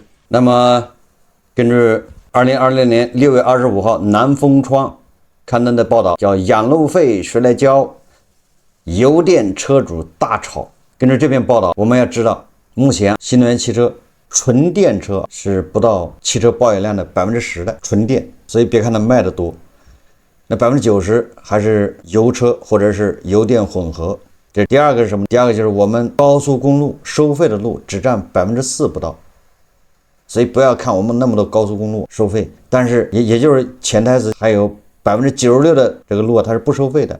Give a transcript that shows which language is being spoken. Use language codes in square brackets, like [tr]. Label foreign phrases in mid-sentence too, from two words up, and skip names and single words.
[zh] 那麼根據2020年6月25號南風窗刊登的報道，叫養路費誰來交？油電車主大吵。根据這篇報道，我們要知道，目前新能源汽車純電車是不到汽車保有量的10%的純電，所以別看它賣得多，那90%還是油車或者是油電混合。 這第二個是什麼？第二個就是我们高速公路收費的路只佔4%不到，所以不要看我們那麼多高速公路收費，但是也就是潛台詞還有96%的這個路它是不收費的。